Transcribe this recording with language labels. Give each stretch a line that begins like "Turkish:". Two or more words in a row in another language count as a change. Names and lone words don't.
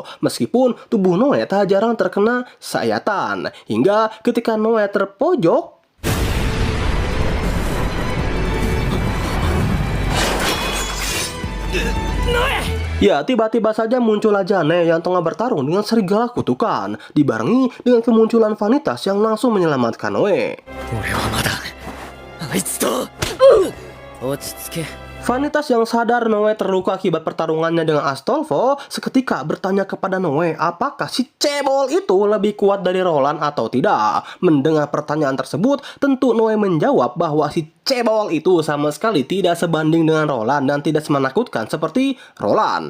Indonesian: Meskipun tubuh Noe tak jarang terkena sayatan, hingga ketika Noe terpojok, ya, tiba-tiba saja muncullah Jane yang tengah bertarung dengan serigala kutukan, dibarengi dengan kemunculan Vanitas yang langsung menyelamatkan Noe.
Japanese: 俺はまだあいつと落ち着け
Indonesian: Vanitas yang sadar Noe terluka akibat pertarungannya dengan Astolfo seketika bertanya kepada Noe apakah si cebol itu lebih kuat dari Roland atau tidak. Mendengar pertanyaan tersebut, tentu Noe menjawab bahwa si cebol itu sama sekali tidak sebanding dengan Roland dan tidak semenakutkan seperti Roland.